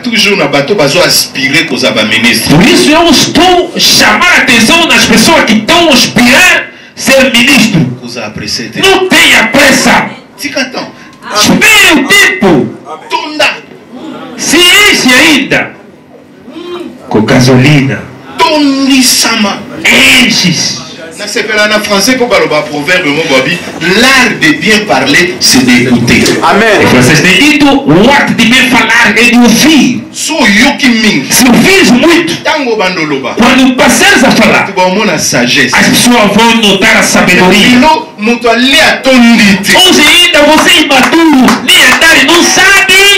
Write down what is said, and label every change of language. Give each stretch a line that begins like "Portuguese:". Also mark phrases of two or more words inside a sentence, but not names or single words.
Portuguese: Por isso eu estou chamando a atenção das pessoas que estão a aspirar ser ministro. Não tenha pressa. Espere o tempo. Se enche ainda com gasolina. Enche-se.
French: L'art de bien parler, c'est d'écouter. Amen.
Portuguese: Em francês tem dito, o arte de bem falar é de ouvir. Se ouvires muito, quando passares a falar, as pessoas vão notar a sabedoria. Hoje ainda você é imaturo, nem andar e não sabe.